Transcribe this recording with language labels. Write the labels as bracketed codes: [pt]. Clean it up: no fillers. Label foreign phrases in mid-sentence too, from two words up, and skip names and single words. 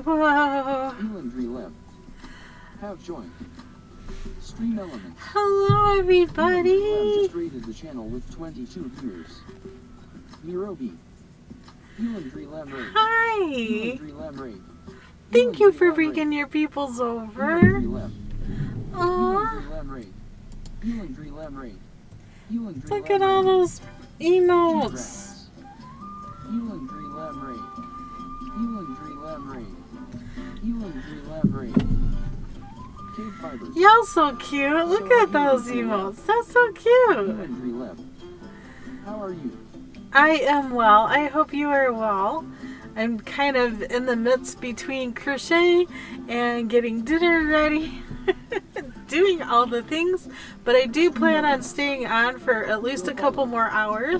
[en] Whoa! Elandry Leb have joined. Stream Elements. Hello, everybody! Elandry Leb just raided the channel with 22 viewers. Mirobi. Elandry Leb raid. Hi! Elandry Leb raid. Thank you Elandry for Leb bringing raid. your peoples over. Elandry Leb. Aww! Elandry Leb raid. Elandry Leb raid. Elandry Look Leb at all raid. those emotes. G-Grass. Elandry Leb raid. Elandry Leb raid. Elandry Leb raid. KBfibers. Y'all so cute. Look at those emotes. That's so cute. Elandry Leb. How are you? I am well. I hope you are well. I'm kind of in the midst between crochet and getting dinner ready. Doing all the things, but I do plan on staying on for at least a couple more hours.